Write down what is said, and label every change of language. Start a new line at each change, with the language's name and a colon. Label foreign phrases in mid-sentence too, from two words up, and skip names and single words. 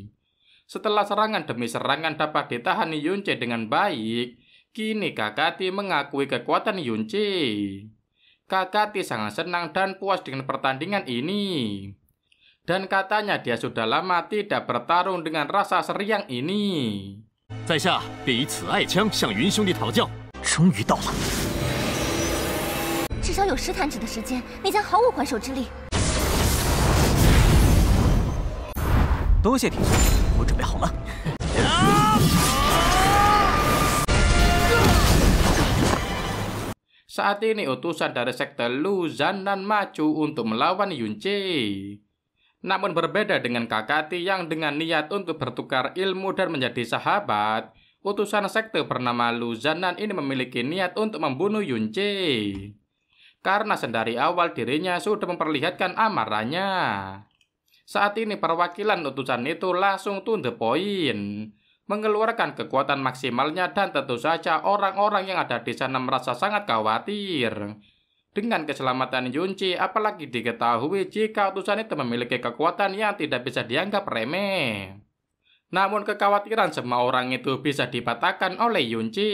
Indonesian: Setelah serangan demi serangan dapat ditahan Yunce dengan baik, kini kakak Ti mengakui kekuatan Yunce. Kakak Ti sangat senang dan puas dengan pertandingan ini. Dan katanya dia sudah lama tidak bertarung dengan rasa seriang ini.
Chinese: 在下便以此爱枪向云兄弟讨教。终于到了，至少有10弹指的时间，你将毫无还手之力。多谢弟兄，我准备好了。
Indonesian: Saat ini utusan dari sekte Lu Zannan maju untuk melawan Yunce. Namun berbeda dengan kakak Ti yang dengan niat untuk bertukar ilmu dan menjadi sahabat, utusan sekte bernama Lu Zannan ini memiliki niat untuk membunuh Yunce. Karena sedari awal dirinya sudah memperlihatkan amarahnya. Saat ini perwakilan utusan itu langsung
English: to the point,
Indonesian: mengeluarkan kekuatan maksimalnya dan tentu saja orang-orang yang ada di sana merasa sangat khawatir. dengan keselamatan Yunci, apalagi diketahui jika utusan itu memiliki kekuatan yang tidak bisa dianggap remeh. Namun kekhawatiran semua orang itu bisa dipatahkan oleh Yunci.